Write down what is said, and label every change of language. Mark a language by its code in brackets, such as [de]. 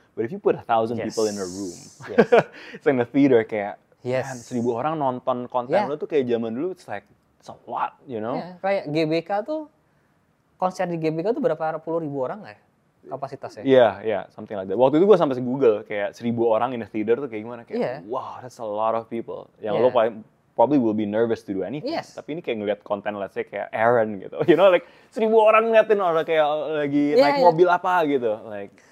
[en] But if you put 1,000 people in a room, it's in a theater kayak, man, 1,000 orang nonton konten lo tuh kayak zaman dulu, it's like, it's a lot, you know? [id] Kayak GBK tuh, konser di GBK tuh berapa puluh ribu orang nggak ya kapasitasnya? Iya, something like that. Waktu itu gue sampai Google, kayak 1,000 orang in a theater tuh kayak gimana? [en] Kayak, wow, that's a lot of people. Yang lo probably will be nervous to do anything. [id] Tapi ini kayak ngeliat konten, let's say kayak Aaron gitu. You know, like 1,000 orang ngeliatin orang kayak lagi naik mobil apa gitu. Like,